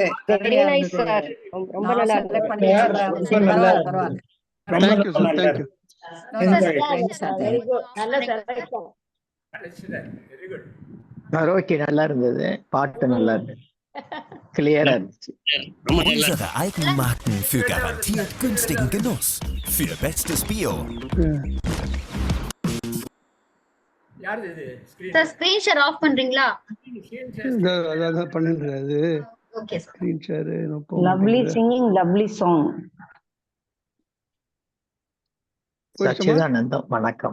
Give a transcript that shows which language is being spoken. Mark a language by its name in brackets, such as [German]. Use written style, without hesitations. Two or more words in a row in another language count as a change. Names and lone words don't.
[English] very nice sir. [Tamil] ரொம்ப நல்லா இருந்தது. பரவாயில்ல. [English] thank you sir. thank you. very good. நல்ல செலக்ஷன். very good. [Tamil] கரோக்கி நல்லா இருந்தது, பாட்டு நல்லா இருந்தது, கிளியரா இருந்துச்சு. [German] Unsere Eigenmarken für garantiert günstigen Genuss. Für bestes Bio. [Tamil] யார் இது? ஸ்கிரீன். [English] sir screen share off பண்றீங்களா? [Tamil] அதான் பண்ணுறது. [English] okay sir. screen share. lovely singing, lovely song. [Tamil] சச்சிதானந்தம் வணக்கம்.